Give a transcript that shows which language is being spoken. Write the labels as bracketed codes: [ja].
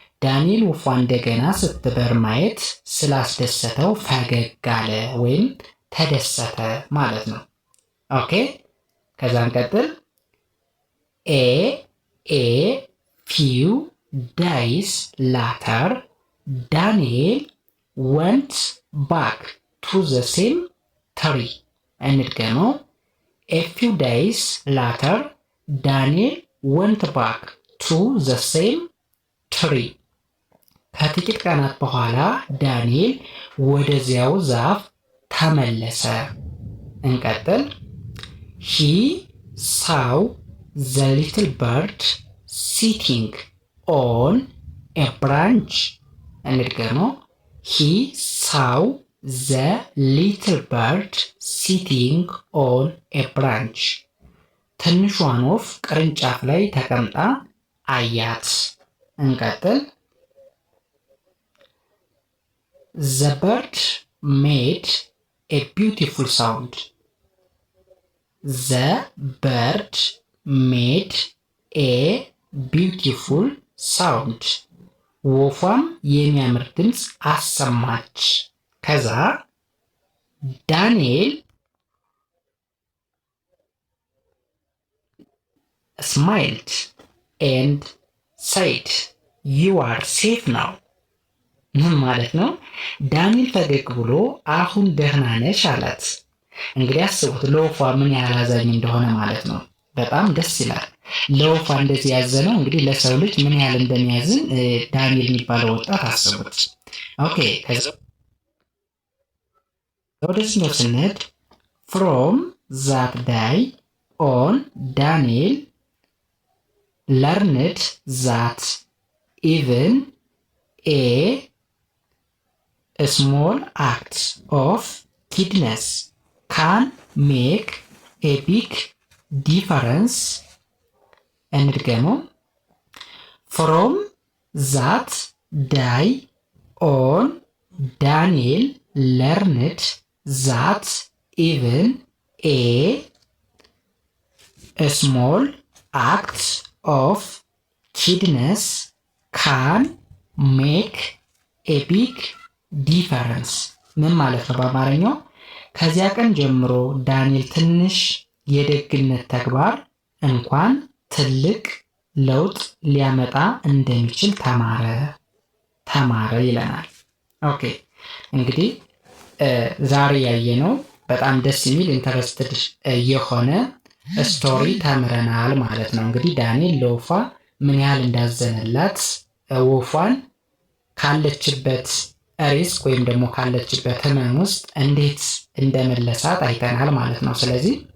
[am] ዳንኤል ወፏ እንደገና ስትበር ማየት ስላስደሰተው ፈገግ አለ ወይም ተደሰተ ማለት ነው። ኦኬ ከዛን ቀጥል። [en] a few days later Daniel went back to the same tree. [am] እንድገመው። [en] a few days later Daniel went back to the same tree. [am] ከጥቂት ቀናት በኋላ ዳንኤል ወደዚያው ዛፍ ተመለሰ። እንቀጥል። [en] He saw the little bird sitting on a branch. [am] እንድገመው። [en] He saw the little bird sitting on a branch. [am] ትንሿን ወፍ ቅርንጫፍ ላይ ተቀምጣ አያት። እንቀጥል። [en] The bird made a beautiful sound. The bird made a beautiful sound. [am] ወፏም የሚያምር ድምፅ አሰማች። ከዛ ዳንኤል [en] smiled and said, "You are safe now." [am] ምን ማለት ነው? ዳንኤል ፈገግ ብሎ አሁን ደህና ነሽ አላት። እንግዲህ አስቡት ለወፏ ምን ያህል አዛኝ እንደሆነ ማለት ነው። በጣም ደስ ይላል። ለወፏ እንደዚህ ያዘነው እንግዲህ ለሰው ልጅ ምን ያህል እንደሚያዝን ዳንኤል የሚባለው ወጣት አስቡት። ኦኬ ወደዚህ ነው ስንሄድ [en] from that day on Daniel learned that even a small act of kindness can make a big difference. And again, from that day on, Daniel learned that even a small act of kindness can make a big difference. [am] ምን ማለት ነው በአማርኛው? ከዚያ ቀን ጀምሮ ዳንኤል ትንሽ የደግነት ተግባር እንኳን ትልቅ ለውጥ ሊያመጣ እንደሚችል ተማረ ይለናል። ኦኬ እንግዲህ ዛሬ ያየነው በጣም ደስ የሚል ኢንተረስትድ የሆነ ስቶሪ ተምረናል ማለት ነው። እንግዲህ ዳንኤል ለወፏ ምን ያህል እንዳዘነላት ወፏን ካለችበት ሪስክ ወይም ደግሞ ካለችበት ህመም ውስጥ እንዴት እንደመለሳት አይተናል ማለት ነው። ስለዚህ